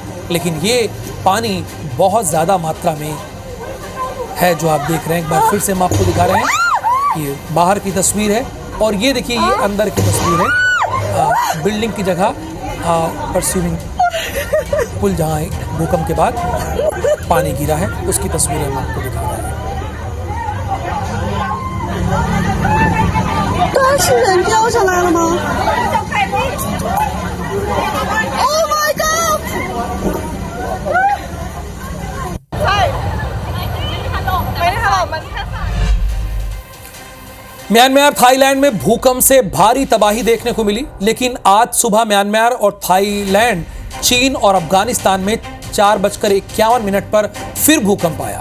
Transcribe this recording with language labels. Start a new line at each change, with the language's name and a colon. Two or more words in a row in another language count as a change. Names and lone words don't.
Hindi: लेकिन ये पानी बहुत ज्यादा मात्रा में है जो आप देख रहे हैं। एक बार फिर से हम आपको दिखा रहे हैं, ये बाहर की तस्वीर है और ये देखिए ये अंदर की तस्वीर है। बिल्डिंग की जगह पर
English: swimming pool,
Hindi: जहाँ भूकंप के बाद पानी गिरा है, उसकी तस्वीरें हम आपको दिखा रहे हैं।
Chinese: 刚刚是人掉下来了吗 ？
English: Oh my god！
Hindi: म्यांमार थाईलैंड में भूकंप से भारी तबाही देखने को मिली, लेकिन आज सुबह म्यांमार और थाईलैंड, चीन और अफगानिस्तान में 4:51 पर फिर भूकंप आया।